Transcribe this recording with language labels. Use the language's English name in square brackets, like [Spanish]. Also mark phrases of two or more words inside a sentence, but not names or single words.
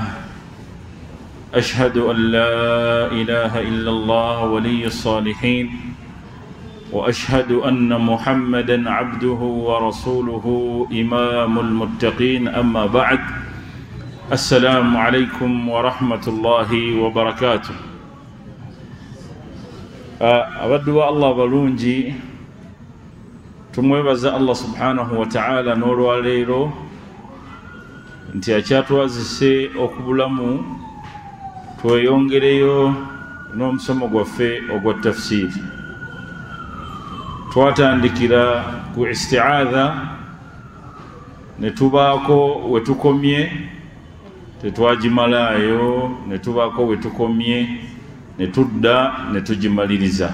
[Arabic] أشهد أن لا إله إلا الله ولي الصالحين، وأشهد أن محمدًا عبده ورسوله إمام المتقين. أما بعد، السلام عليكم ورحمة الله وبركاته. أودوا الله بلونجي [Ganda] tumwebaza Allah [Arabic] سبحانه وتعالى [Ganda] n'olwaleero nti akyatwazise okubulamu tweyongereyo n'omusomo gwaffe ogwa tafsiri. Twatandikira ku isti'adha ne tubaako we tukomye, tetwagimalayo, ne tubaako we tukomye, ne tudda ne tugimaliriza.